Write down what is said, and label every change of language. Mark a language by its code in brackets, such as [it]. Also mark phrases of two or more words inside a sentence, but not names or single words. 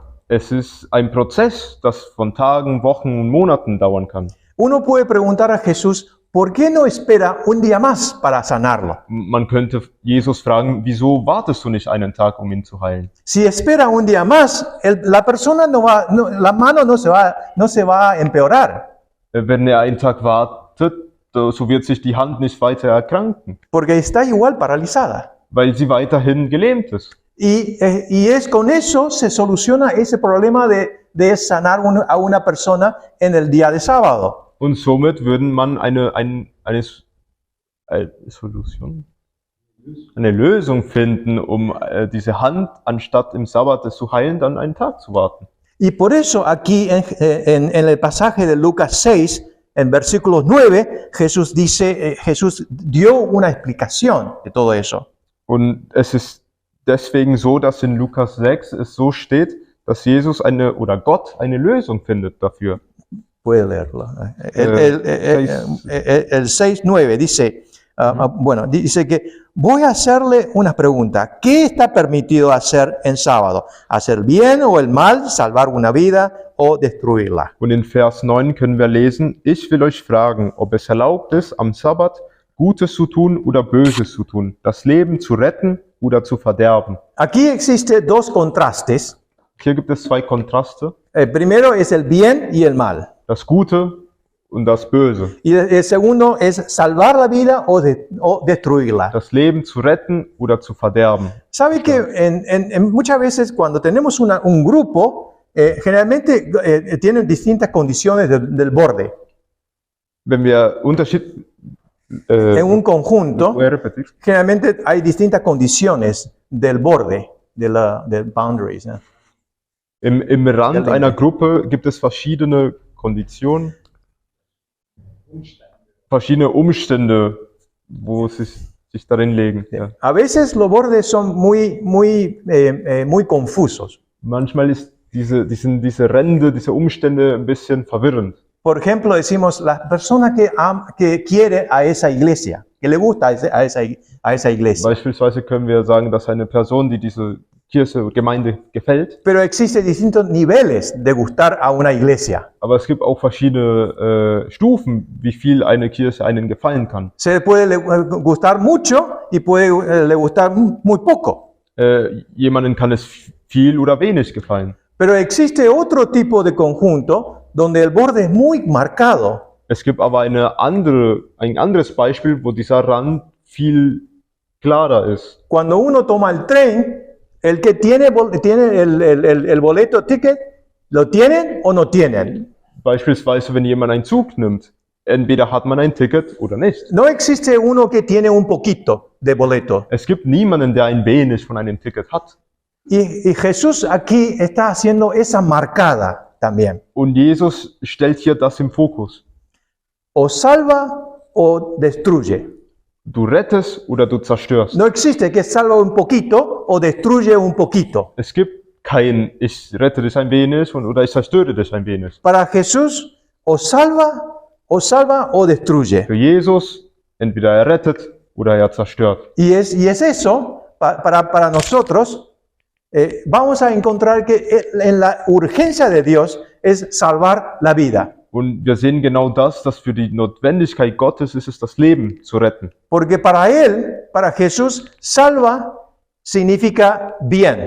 [de] Es ist ein Prozess, das von Tagen, Wochen und Monaten dauern kann. [es] Uno puede preguntar a Jesús, ¿por qué no espera un día más para sanarlo? [de] Man könnte Jesus fragen, wieso wartest du nicht einen Tag, um ihn zu heilen? [es] Si espera un día más, la persona la mano no se va a empeorar, [de] Wenn einen Tag wartet, so wird sich die Hand nicht weiter erkranken, [es] porque está igual paralizada. [de] weil sie weiterhin gelähmt ist. [es] Y con eso se soluciona ese problema de sanar a una persona en el día de sábado. [de] Und somit würden man Solution, eine Lösung finden, um diese Hand, anstatt im Sabbat es zu heilen, dann einen Tag zu warten. [es] Y por eso aquí en el pasaje de Lucas 6, en versículos 9, Jesús dice, Jesús dio una explicación de todo eso. [de] Und es ist deswegen so, dass in Lukas 6 es so steht, dass Jesus Gott eine Lösung findet dafür. [es] Puede leerlo. El 6:9 dice, dice que voy a hacerle una pregunta. ¿Qué está permitido hacer en sábado? ¿Hacer bien o el mal? ¿Salvar una vida o destruirla? [de] Und in Vers 9 können wir lesen, ich will euch fragen, ob es erlaubt ist, am Sabbat Gutes zu tun oder Böses zu tun, das Leben zu retten oder zu verderben. [es] Aquí existen dos contrastes. [de] Hier gibt es zwei Kontraste, [es] El primero es el bien y el mal. [de] das Gute und das Böse. [es] Y el segundo es salvar la vida o destruirla. [de] Das Leben zu retten oder zu verderben. [es] ¿Sabe que muchas veces cuando tenemos un grupo, generalmente tienen distintas condiciones del borde? [de] Wenn wir [es] En un conjunto, generalmente hay distintas condiciones del borde, del boundaries. ¿No? [de] Im Rand einer Gruppe gibt es verschiedene Konditionen, verschiedene Umstände, wo es sich darin legen. Ja. [es] A veces los bordes son muy confusos. [de] Manchmal sind diese Ränder, diese Umstände ein bisschen verwirrend. [es] Por ejemplo, decimos la persona que quiere a esa iglesia, que le gusta a esa iglesia. [de] Beispielsweise können wir sagen, dass eine Person, die diese Kirche oder Gemeinde gefällt. [es] Pero existen distintos niveles de gustar a una iglesia. [de] Aber es gibt auch verschiedene Stufen, wie viel eine Kirche einen gefallen kann. [es] Se le puede gustar mucho y puede le gustar muy poco. [de] Jemanden kann es viel oder wenig gefallen. [es] Pero existe otro tipo de conjunto donde el borde es muy marcado. [de] Es gibt aber ein anderes Beispiel, wo dieser Rand viel klarer ist. [es] Cuando uno toma el tren, el que tiene el boleto ticket, ¿lo tienen o no tienen? [de] Beispielsweise, wenn jemand einen Zug nimmt, entweder hat man ein Ticket oder nicht. [es] No existe uno que tiene un poquito de boleto. [de] Es gibt niemanden, der ein wenig von einem Ticket hat. [es] Y Jesús aquí está haciendo esa marcada también. [de] Und Jesus stellt hier das im Fokus. [es] O salva o destruye. [de] Du rettest oder du zerstörst. [es] No existe que salva un poquito o destruye un poquito. [de] Es gibt kein, ich rette dich ein wenig oder ich zerstöre dich ein wenig. [es] Para Jesús, o salva o destruye. [de] Für Jesus, entweder er rettet oder er zerstört. [es] Y es eso, para nosotros, vamos a encontrar que en la urgencia de Dios es salvar la vida. [de] Und wir sehen genau das, dass für die Notwendigkeit Gottes ist es, das Leben zu retten. [es] Porque para Jesús, salva significa bien.